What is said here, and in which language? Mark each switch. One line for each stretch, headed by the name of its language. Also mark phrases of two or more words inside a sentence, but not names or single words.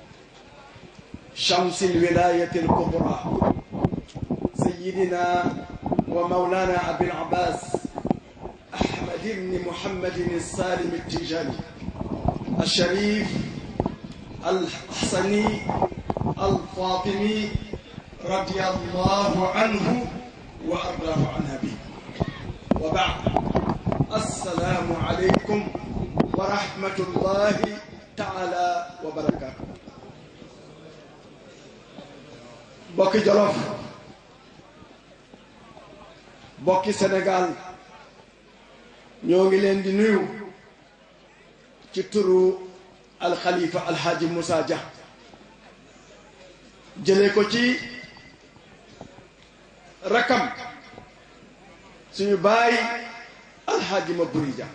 Arabic: شمس الولاية الكبرى سيدنا ومولانا أبي العباس أحمد بن محمد السالم التيجاني الشريف الحسني الفاطمي رضي الله عنه وأرضاه عن أبيه. وبعد، السلام عليكم ورحمة الله تعالى وبركاته.
Wolof: bokki Jolof, bokki Sénégal, ñoo ngi leen di nuyu ci turu alxalifa alxaaji Moussa Dia, jëlee ko ci rakam suñu baay alxaaji Maburi Dia.